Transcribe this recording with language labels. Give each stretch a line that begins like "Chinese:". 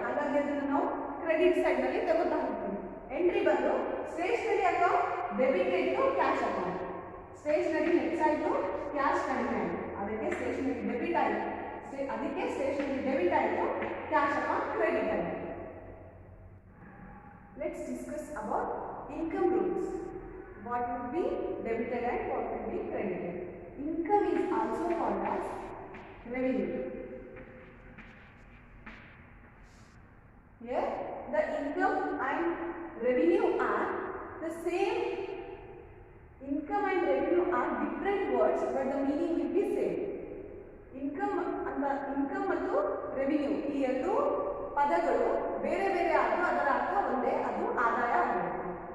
Kannada: ಹಾಗಾಗಿ ಅದನ್ನು ನಾವು ಕ್ರೆಡಿಟ್ ಸೈಡ್ನಲ್ಲಿ ತಗೋತಾ ಹೋಗ್ತೀವಿ. ಎಂಟ್ರಿ ಬಂದು stationery account debited to cash account. Stationery ಹೆಚ್ಚಾಯಿತು, ಕ್ಯಾಶ್ ಕಡಿಮೆ ಆಯಿತು, ಅದಕ್ಕೆ ಸ್ಟೇಷನರಿ ಡೆಬಿಟ್ ಆಯಿತು. ಅದಕ್ಕೆ ಸ್ಟೇಷನರಿ ಡೆಬಿಟ್ ಆಯಿತು, ಕ್ಯಾಶ್ ಅಕೌಂಟ್ ಕ್ರೆಡಿಟ್ ಆಯಿತು.
English: Let's discuss about income rules. What would be debited and what would be credited. Income is also called as revenue. Here, the income and revenue are the same. Income and revenue are different words, but the meaning will be same.
Kannada: Income ಮತ್ತು revenue ಈ ಎರಡು ಪದಗಳು ಬೇರೆ ಬೇರೆ ಆದರೂ ಅದರ ಅರ್ಥ ಒಂದೇ, ಅದು ಆದಾಯ ಆಗಿರುತ್ತೆ.